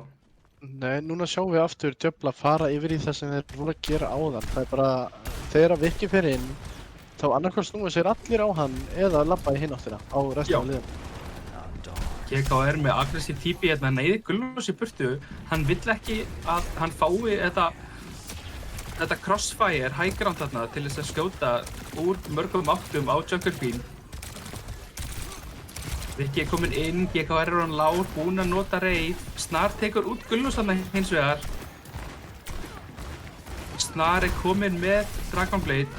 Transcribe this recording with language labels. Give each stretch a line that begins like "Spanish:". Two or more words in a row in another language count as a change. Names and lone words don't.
Icelandic: Nei, núna sjáum við aftur Djöfla fara yfir í það sem þeir voru að gera áðan. Það er bara, þegar að Viki fer inn, þá annarkvæmst snúa sér allir á hann eða labba í hinn áttina á restina af liðum. GK er með aggressív típi hérna, neyði Gullfoss í burtu. Hann vill ekki að hann fái þetta
English: crossfire high ground
Icelandic: þarna til þess að skjóta úr mörgum áttum á Jungle Queen. Viki er kominn inn, GK er hann lágur, búinn að nota reið. Snar tekur út Gullfoss þarna hins vegar. Snar er kominn með Dragon Blade.